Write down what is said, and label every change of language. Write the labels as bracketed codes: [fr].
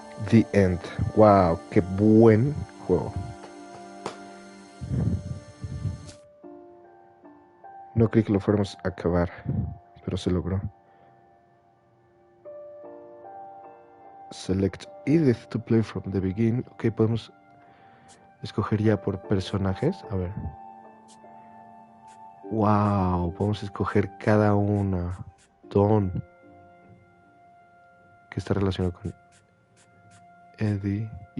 [en] The End. [es] Wow, qué buen juego. No creí que lo fuéramos a acabar, pero se logró. [en] Select Edith to play from the beginning. [es] Ok, podemos escoger ya por personajes. A ver. Wow, podemos escoger cada una. Dawn, que está relacionado con Edie.